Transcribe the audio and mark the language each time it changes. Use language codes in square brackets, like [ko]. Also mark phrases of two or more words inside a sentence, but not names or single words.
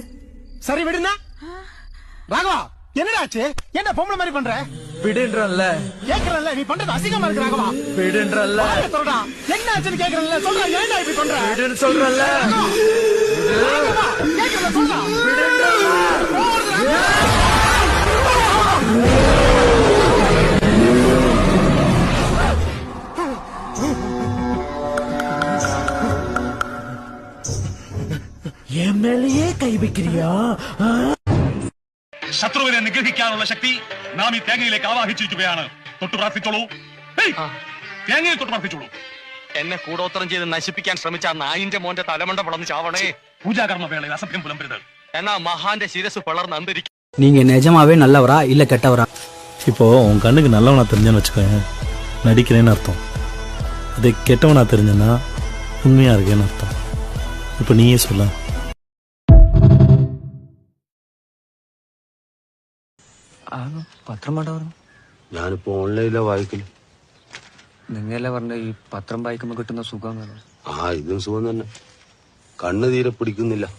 [ta] சரி விடுனா ராகவா என்னடாச்சு? என்ன பொம்பளை மாதிரி பண்ற? விடுன்றல்ல. கேக்குறல்ல நீ பண்றது அசிங்கமா இருக்கு ராகவா. விடுன்றல்ல. சொல்றா என்ன ஆச்சுன்னு கேக்குறல்ல. சொல்றா ஏன்டா இப்படி பண்ற? விடுன்னு சொல்றல்ல. ராகவா கேக்குறல்ல சொல்றா. விடுன்றல்ல. எம் எல் ஏ கை வைக்கிறியா? [ml] ശത്രുവിനെ നിഗ്രഹിക്കാനുള്ള ശക്തി നാം ഈ തേങ്ങയിലേക്ക് ആവാഹിച്ചിരിക്കുകയാണ്. തൊട്ടു പ്രാർത്ഥിച്ചോളൂ. തേങ്ങയെ തൊട്ട് പ്രാർത്ഥിച്ചോളൂ. എന്നെ കൂടോത്രം ചെയ്ത് നശിപ്പിക്കാൻ ശ്രമിച്ച നായിന്റെ മോന്റെ തലമണ്ട പിളർന്ന് ചാവണേ. പൂജാകർമ്മ വേളയിൽ അസഭ്യം പുലമ്പരുത്. എന്നാ മഹാന്റെ ശിരസ് പിളർന്ന് അന്തരിക്കും. [ta] நீங்க நிஜமாவே நல்லவரா இல்ல கெட்டவரா? இப்போ உன் கண்ணுக்கு நல்லவனா தெரிஞ்சேன்னு வச்சுக்கோங்க, நடிக்கிறேன்னு அர்த்தம். அதே கெட்டவனா தெரிஞ்சேன்னா உண்மையா இருக்கேன்னு அர்த்தம். இப்போ நீயே சொல்ல. [ml] പത്രം വേണ്ട പറഞ്ഞു. ഞാനിപ്പോ ഓൺലൈനിലെ വായിക്കല്. നിങ്ങളല്ലേ പറഞ്ഞ ഈ പത്രം വായിക്കുമ്പോ കിട്ടുന്ന സുഖം. ഇതും സുഖം തന്നെ. കണ്ണ് തീരെ പിടിക്കുന്നില്ല.